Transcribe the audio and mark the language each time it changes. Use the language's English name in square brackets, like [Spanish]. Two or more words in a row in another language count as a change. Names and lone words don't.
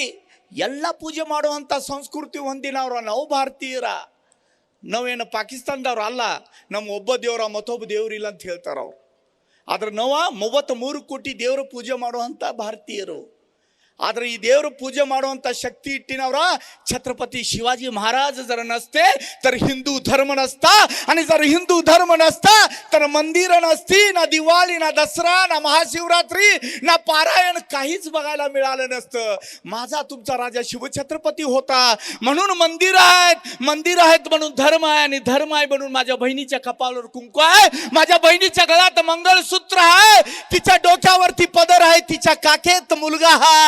[Kannada] ಎಲ್ಲ ಪೂಜೆ ಮಾಡುವಂಥ ಸಂಸ್ಕೃತಿ ಹೊಂದಿನವ್ರ ನಾವು ಭಾರತೀಯರ. ನಾವೇನು ಪಾಕಿಸ್ತಾನದವ್ರು ಅಲ್ಲ. ನಮ್ಮ ಒಬ್ಬ ದೇವರ ಮತ್ತೊಬ್ಬ ದೇವ್ರಿಲ್ಲ ಅಂತ ಹೇಳ್ತಾರೆ ಅವ್ರು. ಆದ್ರೆ ನಾವು 33 ಕೋಟಿ ದೇವರ ಪೂಜೆ ಮಾಡುವಂಥ ಭಾರತೀಯರು. ಆದ್ರೆ ಈ ದೇವರು ಪೂಜೆ ಮಾಡುವಂತ ಶಕ್ತಿ [Marathi] इट्टिनवरा छत्रपती शिवाजी महाराज जर नसते तर हिंदू धर्म नसता, आणि जर हिंदू धर्म नसता तर मंदिर नसती, ना दिवाळी, ना दसरा, ना महाशिवरात्री, ना पारायण, काहीच बघायला मिळालं नसतं. माझा तुमचा राजा शिवछत्रपती होता म्हणून मंदिर आहेत म्हणून धर्म आहे, आणि धर्म आहे म्हणून माझ्या बहिणीच्या कपाळावर कुंकू आहे, माझ्या बहिणीच्या गळ्यात मंगळसूत्र आहे, तिच्या डोक्यावरती पदर आहे, तिच्या काखेत मुलगा आहे.